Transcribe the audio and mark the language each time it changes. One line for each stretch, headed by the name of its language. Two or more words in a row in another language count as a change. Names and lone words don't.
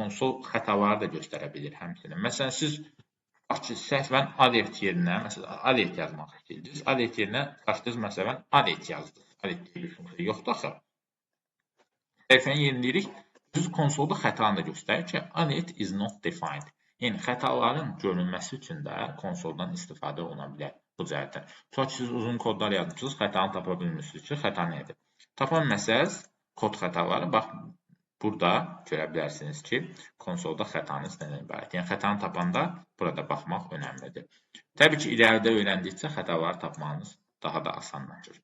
Azerbaijani: Konsol xətaları da göstərə bilir həmçinin. Məsələn, siz səhvən alert yerinə, məsələn, alert yazmaq istəyirsiniz. Alert yerinə açdınız, məsələn, alert yazdınız. Alert deyə bir funksiya yoxdur axı. Səhifəni yeniləyirik. Düz konsolda xətanı da göstərir ki,
English: alert is not defined.
Azerbaijani: Yəni, xətaların görünməsi üçün də konsoldan istifadə oluna bilər bu cəhətdən. Sonra ki, siz uzun kodlar yazmışsınız, xətanı tapa bilmirsiniz ki, xəta nədir? Tapa bilməsəz, kod xətaları, bax, burada görə bilərsiniz ki, konsolda xətanız nədən ibarət. Yəni, xətanı tapanda burada baxmaq önəmlidir. Təbii ki, irəlidə öyrəndikcə xətaları tapmanız daha da asanlaşır.